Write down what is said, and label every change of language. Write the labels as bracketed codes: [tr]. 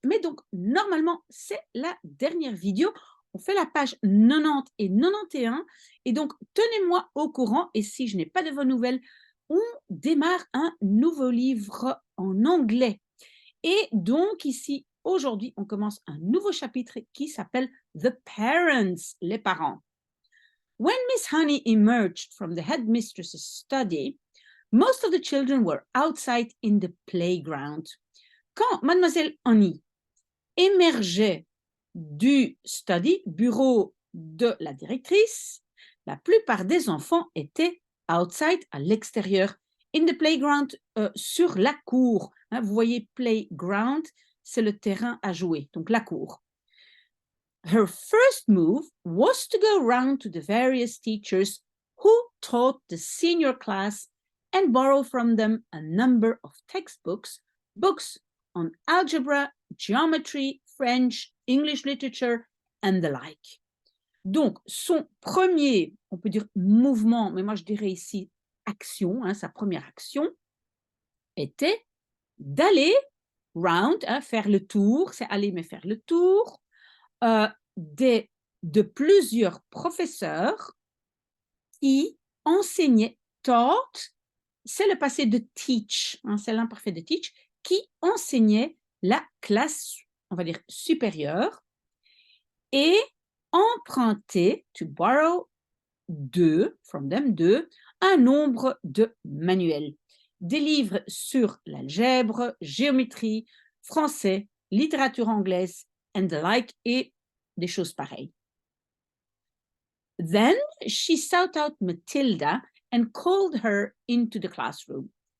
[fr] Mais donc, normalement, c'est la dernière vidéo. On fait la page 90 et 91. Et donc, tenez-moi au courant. Et si je n'ai pas de vos nouvelles, on démarre un nouveau livre en anglais. Et donc, ici, aujourd'hui, on commence un nouveau chapitre qui s'appelle The Parents, les parents. [en] When Miss Honey emerged from the headmistress's study, most of the children were outside in the playground. [fr] Quand Mademoiselle Honey émergeait du study, bureau de la directrice, la plupart des enfants étaient outside, à l'extérieur, [en] in the playground, [fr] sur la cour. Hein, vous voyez, playground, c'est le terrain à jouer, donc la cour. [en] Her first move was to go round to the various teachers who taught the senior class and borrow from them a number of textbooks, books on algebra, geometry, French, English literature, and the like. [fr] Donc, son premier, on peut dire mouvement, mais moi je dirais ici action, hein, sa première action, était d'aller round, hein, faire le tour, c'est aller mais faire le tour, euh, de plusieurs professeurs qui enseignaient, taught, c'est le passé de teach, hein, c'est l'imparfait de teach, qui enseignait la classe, on va dire, supérieure, et emprunter, [en] to borrow, from them, [fr] un nombre de manuels. Des livres sur l'algèbre, géométrie, français, littérature anglaise, [en] and the like, [fr] et des choses pareilles. [en] Then she sought out Matilda and called her into the classroom.